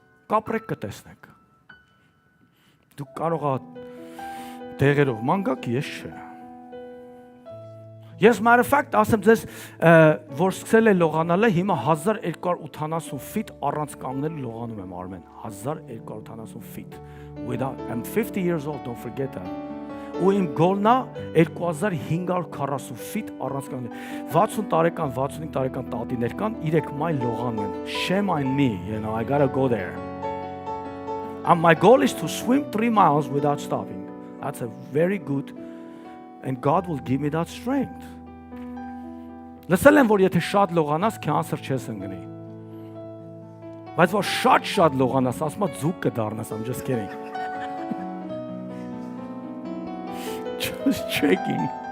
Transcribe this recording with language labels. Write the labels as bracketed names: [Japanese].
[Armenian] Կապրեք կտեսնեք։ Դուք կարող եք դեղերով մանգակ, ես չէ։ Ես matter of fact ասեմ ձեզ, որ սկսել է լողանալը, հիմա 1280 ֆիտ առանց կանգնելու լողանում եմ Արմեն, 1280 ֆիտ։ [English] I'm 50 years old, don't forget that. [Armenian] Ու իմ գոլն է 2540 ֆիտ առանց կանգնելու։ 60 տարեկան, 65 տարեկան տատիներ կան, 3 մայլ լողանում են։ [English] Shame on me, you know, I gotta go there. And my goal is to swim 3 miles without stopping. That's a very good, and God will give me that strength. [Armenian] Լսել եմ, որ եթե շատ լողանաս, կյանսեր չես ընկնի։ Բայց որ շատ լողանաս, ասում եմ ձուկ կդառնաս, [English] I'm just kidding. Just checking.